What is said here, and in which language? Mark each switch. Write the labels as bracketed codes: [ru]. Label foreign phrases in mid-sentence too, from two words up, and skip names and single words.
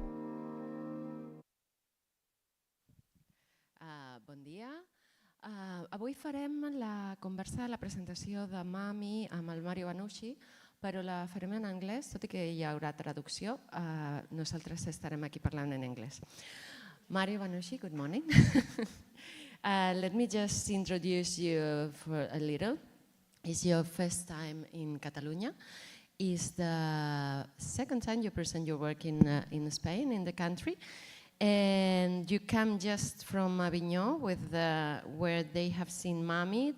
[ca] Bon dia. Avui farem la conversa, la presentació de Mami amb el Mario Banushi, però la farem en anglès, tot i que hi haurà traducció. Nosaltres estarem aquí parlant en anglès. Mario Banushi, [en] good morning. Let me just introduce you for a little. It's your first time in Catalonia. It's the second time you present your work in Spain, in the country. And you come just from Avignon, where they have seen Mami.